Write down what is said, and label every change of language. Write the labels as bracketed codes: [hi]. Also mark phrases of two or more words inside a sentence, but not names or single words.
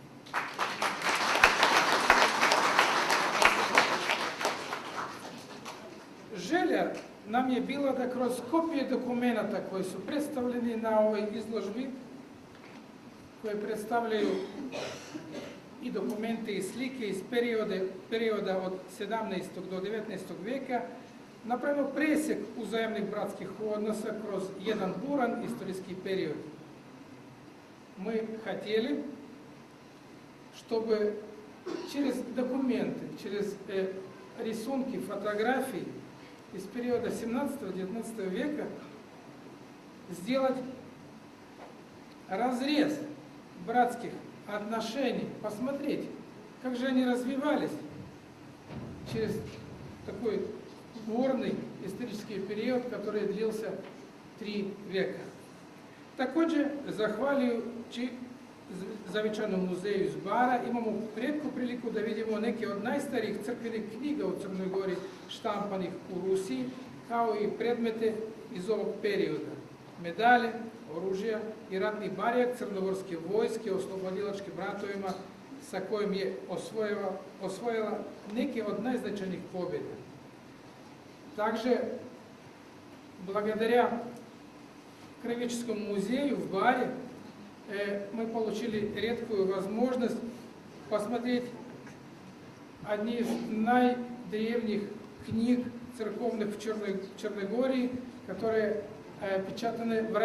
[sr] Želja nam je bila da kroz kopije dokumenata koji su predstavljeni na ovoj izložbi, koje predstavljaju i dokumente i slike iz perioda od 17. do 19. vijeka, napravimo presjek uzajamnih bratskih odnosa kroz jedan buran istorijski period. [ru] Мы хотели, чтобы через документы, через рисунки, фотографии из периода 17-19 века сделать разрез братских отношений, посмотреть, как же они развивались через такой бурный исторический период, который длился 3 века. [sr] Također, zahvaljujući Zavičajnom muzeju iz Bara, imamo rijetku priliku da vidimo neke od najstarijih crkvenih knjiga u Crnoj Gori štampanih u Rusiji, kao i predmete iz ovog perioda. Medalje, oružja i ratni barjak crnogorske vojske oslobodilačkim ratovima sa kojim je osvojila neke od najznačajnijih pobjeda. [ru] Также, благодаря Краеведческому музею в Баре, мы получили редкую возможность посмотреть одни из наидревних книг церковных в Черногории, которые печатаны в